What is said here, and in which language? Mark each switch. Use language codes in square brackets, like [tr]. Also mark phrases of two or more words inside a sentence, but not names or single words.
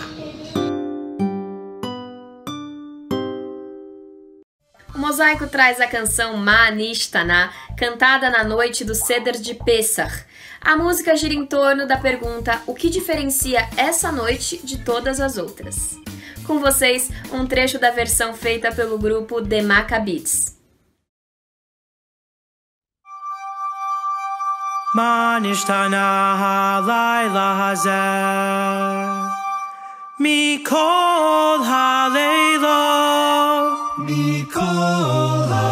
[pt] O Mosaico traz a canção Ma'anishtaná, cantada na noite do Seder de Pessach. A música gira em torno da pergunta: o que diferencia essa noite de todas as outras? Com vocês, um trecho da versão feita pelo grupo The Maccabees. [he] מה נשתנה הלילה הזה מכל הלילות מכל